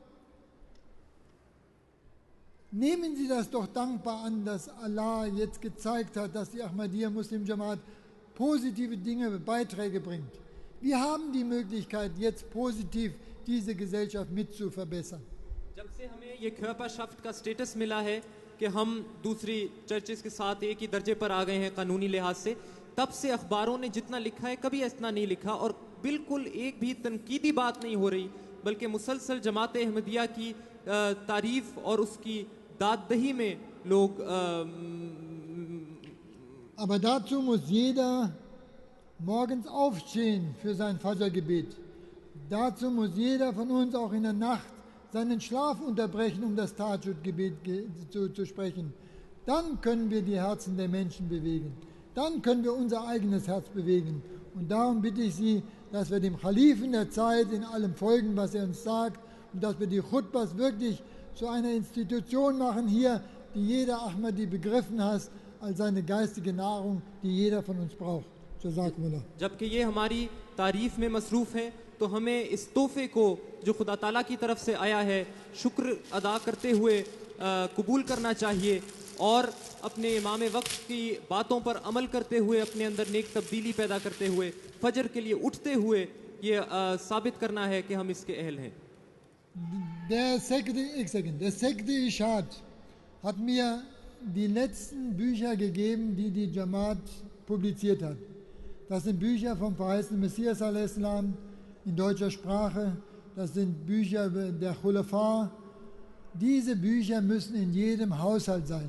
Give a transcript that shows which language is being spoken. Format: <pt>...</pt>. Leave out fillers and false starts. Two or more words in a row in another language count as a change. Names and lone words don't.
<de>Nehmen Sie das doch dankbar an, dass Allah jetzt gezeigt hat, dass die Ahmadiyya Muslim Jamaat positive Dinge, Beiträge bringt. Wir haben die Möglichkeit, jetzt positiv diese Gesellschaft mit zu verbessern.</de> <ur>جب سے ہمیں یہ körperschaft کا سٹیٹس ملا ہے کہ ہم دوسری چرچز کے ساتھ ایک ہی درجے پر آ گئے ہیں قانونی لحاظ سے، تب سے اخباروں نے جتنا لکھا ہے کبھی اتنا نہیں لکھا اور بالکل ایک بھی تنقیدی بات نہیں ہو رہی، بلکہ مسلسل جماعت احمدیہ کی تعریف اور اس کی دادِ دہی میں لوگ</ur> <de>Aber dazu muss jeder morgens aufstehen für sein Fajr-Gebet. Dazu muss jeder von uns auch in der Nacht seinen Schlaf unterbrechen, um das Tahajjud-Gebet zu sprechen. Dann können wir die Herzen der Menschen bewegen. Dann können wir unser eigenes Herz bewegen. Und darum bitte ich Sie, dass wir dem Khalifen der Zeit in allem folgen, was er uns sagt, und dass wir die Khutbas wirklich zu einer Institution machen hier, die jeder Ahmadi begriffen hat, als seine geistige Nahrung, die jeder von uns braucht.</de> <ar>Jazakumullah.</ar> <ur>جبکہ یہ ہماری تعریف میں مصروف ہے، تو ہمیں اس تحفے کو جو خدا تعالیٰ کی طرف سے آیا ہے شکر ادا کرتے ہوئے قبول کرنا چاہیے اور اپنے امام وقت کی باتوں پر عمل کرتے ہوئے اپنے اندر نیک تبدیلی پیدا کرتے ہوئے فجر کے لیے اٹھتے ہوئے یہ ثابت کرنا ہے کہ ہم اس کے اہل ہیں.</ur> <de>Der Sekte Ishad hat mir die letzten Bücher gegeben, die die Jamaat publiziert hat. Das sind Bücher vom verheißenen Messias a.s. in deutscher Sprache. Das sind Bücher der Khulafa. Diese Bücher müssen in jedem Haushalt sein.</de>